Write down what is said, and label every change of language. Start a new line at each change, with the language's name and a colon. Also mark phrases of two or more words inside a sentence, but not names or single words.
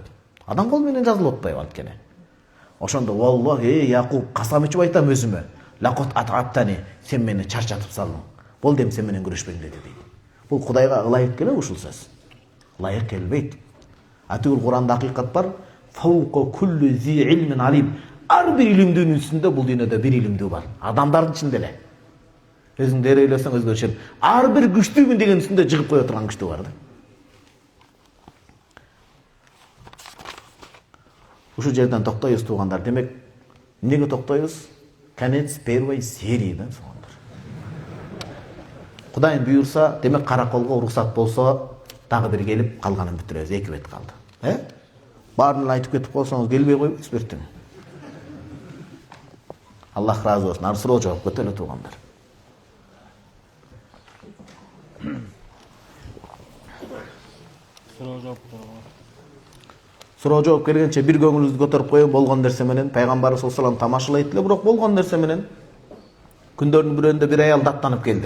Kyrgyz: Адам кол менен жазылып атпайбы анткени. Ошондо валлахи Якуб касам ичип айтам өзүмө.
Arabic: لقد أتعبتني,
Kyrgyz: сен мени чарчатып салдың. Болду эми сен менен күрөшпөйм деди дейт. Бул Кудайга ылайык келеби ушул сөз? Ылайык келбейт. Атыгыл Куранда акыйкат бар.
Arabic: فوق كل ذي علم عليم.
Kyrgyz: Ар бир илимдин үстүндө бул дүйнөдө бир илимдүү бар. Адамдардын ичинде эле. Өзүң дере ойлосоң өзгөчө. Ар бир күчтүүмүн деген үстүндө жыгып кое турган күчтүү бар да. Ушул жерден токтойбуз туугандар. Демек, эмнеге токтойбуз?
Russian: Конец первой серии да, туугандар.
Kyrgyz: Кудайым буйрса, демек караколго уруксат болсо, дагы бир келип калганын бүтүрөбүз. 2 бет калды. Баарын айтып кетип болсоңуз келбей коюңуз бертең. Аллах разы болсун. Ар суроо жооп кетели туугандар. Суроо жооп келгенче бир көңүлүңүздү көтөрүп коюп болгон нерсе менен пайгамбарыбыз
Arabic: صلى الله عليه وسلم
Kyrgyz: тамашалайт эле, бирок болгон нерсе менен күндөрдүн бирөөндө бир аял даттанып келди.